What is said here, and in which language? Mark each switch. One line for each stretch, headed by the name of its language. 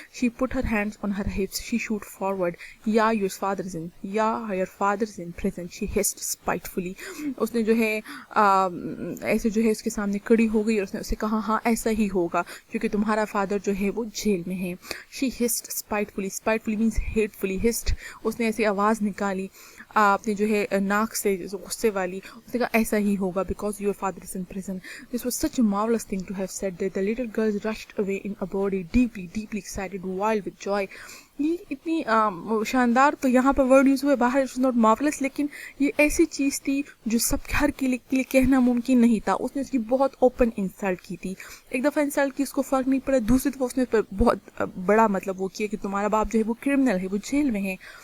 English: She put her hands on her hips. She shoot forward. Yeah, your father's in. Yeah, your father's in prison. She hissed spitefully.
Hindi: उसने जो है ऐसे जो है उसके सामने खड़ी हो गई और उसने उसे कहा हाँ ऐसा ही होगा क्योंकि तुम्हारा फादर जो है वो जेल में है।
English: She hissed spitefully. Spitefully means hatefully. Hissed.
Hindi: उसने ऐसी आवाज़ निकाली अपने जो है नाक से गुस्से वाली। उसने कहा ऐसा ही होगा
English: because your father is in prison. This was such a marvelous thing to have said that the little girls rushed away in a body, deeply excited, wild with joy.
Hindi: ये इतनी शानदार तो यहाँ पर वर्ड यूज़ हुए बाहर,
English: it's not marvellous,
Hindi: लेकिन ये ऐसी चीज़ थी जो सब हर के लिए कहना मुमकिन नहीं था। उसने उसकी बहुत ओपन इंसल्ट की थी। एक दफ़ा इंसल्ट की उसको फ़र्क नहीं पड़ा, दूसरी दफ़ा उसने बहुत बड़ा मतलब वो किया कि तुम्हारा बाप जो है वो क्रिमिनल है, वो जेल में है।